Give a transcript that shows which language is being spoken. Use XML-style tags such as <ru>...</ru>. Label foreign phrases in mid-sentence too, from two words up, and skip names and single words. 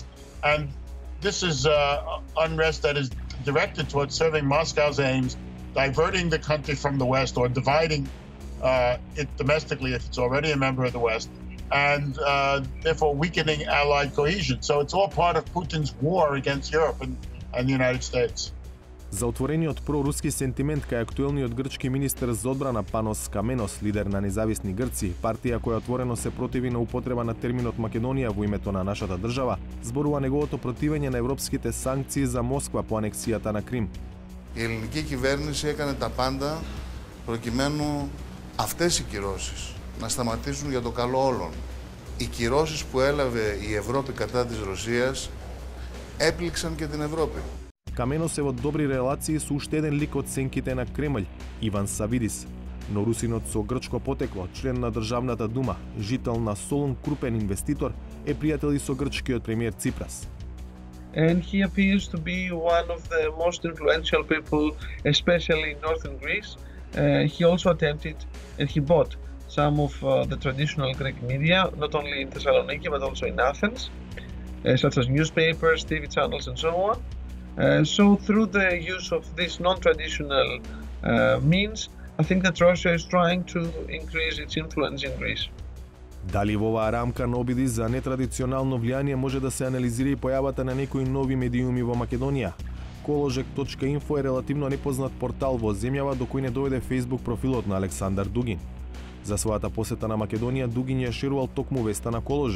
<en>And this is unrest that is directed towards serving Moscow's aims, diverting the country from the West or dividing it domestically if it's already a member of the West, and therefore weakening allied cohesion. So it's all part of Putin's war against Europe and the United States.</en> <mk>За отворениот проруски сентимент кај актуелниот грчки министер за одбрана Панос Каменос, лидер на независни Грци, партија која отворено се противи на употреба на терминот Македонија во името на нашата држава, зборува неговото противење на европските санкции за Москва по анексијата на Крим.</mk> <el>Η ελληνική κυβέρνηση έκανε τα πάντα προκειμένου αυτές οι κυρώσεις να σταματήσουν για το καλό όλων. Οι κυρώσεις που έλαβε η Ευρώπη κατά της Ρωσίας έπληξαν και την Ευρώπη.</el> <mk>Каменос е во добри релации со уште еден лик од сенките на Кремљ, Иван Савидис, но русинот со грчко потекло, член на Државната дума, жител на Солун, крупен инвеститор, е пријател и со грчкиот премиер Ципрас.</mk> <en>And he appears to be one of the most influential people, especially in northern Greece, he also attempted, and he bought some of the traditional Greek media, not only in Thessaloniki but also in Athens, such as newspapers, TV channels, and so on. So through the use of these non-traditional means, I think that Russia is trying to increase its influence in Greece.</en> <mk>Дали во оваа рамка на обиди за нетрадиционално влијание може да се анализира и појавата на некои нови медиуми во Македонија? Koložek.info е релативно непознат портал во земјава до кој не доведе Facebook профилот на Александар Дугин. За својата посета на Македонија, Дугин ја ширувал токму веста на Koložek.</mk>